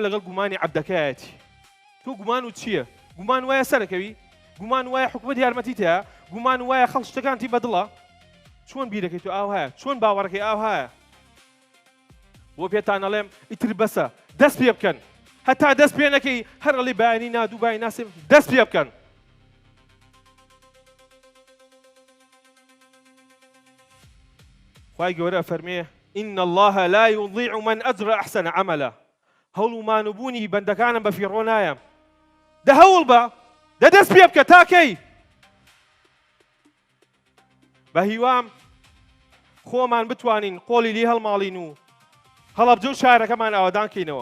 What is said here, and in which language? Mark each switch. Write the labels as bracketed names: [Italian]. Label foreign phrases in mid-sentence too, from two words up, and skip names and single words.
[Central Kurdish] لەگەڵ گومانی عەبدەکەیەتی تۆ گومان و چییە گومان وایە سەرەکەوی گومان وایە حکومەت یارمەتیت هەیە گومان وایە خەڵک شتەکانتی بەدڵە چۆن بیرەکەی تۆ ئاو هەیە چۆن باوەڕەکەی ئاو هەیە بۆ پێتان ئەڵێم ئیتر بەسە دەست پێ بکەن هەتا دەست پێ نەکەی هەر ئەڵێ بایانی نادوو بای ناسێ دەست پێ بکەن. خوای گەورە فەرمێ [Arabic] إن الله لا يضيع من أجر أحسن عملا. [Central Kurdish] هەوڵ و مانوبوونی بەندەکانم بە فیڕۆ نایە. دە هەوڵ بە دە دەست پێ بکە تاکەی. بە هیوام خۆمان بتوانین قۆڵی لێ هەڵماڵین و هەڵەبجە و شارەکەمان ئاوادان کەینەوە.